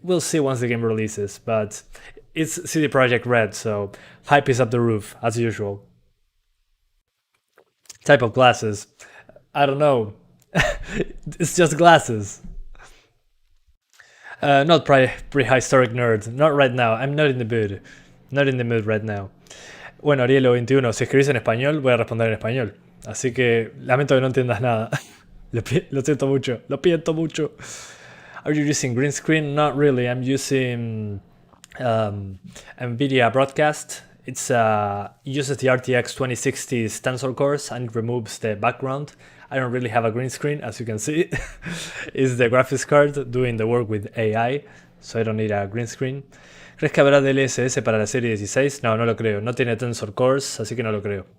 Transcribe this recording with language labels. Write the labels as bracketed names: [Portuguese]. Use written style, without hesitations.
[English] We'll see once the game releases, but it's CD Projekt Red, so hype is up the roof, as usual. Type of glasses? I don't know. It's just glasses. Not prehistoric nerd. Not right now. I'm not in the mood. Not in the mood right now. [Spanish] Bueno, Arielo21, si escribís en español, voy a responder en español. Así que lamento que no entiendas nada. Lo siento mucho. Lo siento mucho. [English] Are you using green screen? Not really. I'm using Nvidia Broadcast. It uses the RTX 2060 Tensor cores and removes the background. I don't really have a green screen, as you can see. It's the graphics card doing the work with AI, so I don't need a green screen. [Spanish] ¿Crees que habrá DLSS para la serie 16? No, no lo creo. No tiene Tensor cores, así que no lo creo.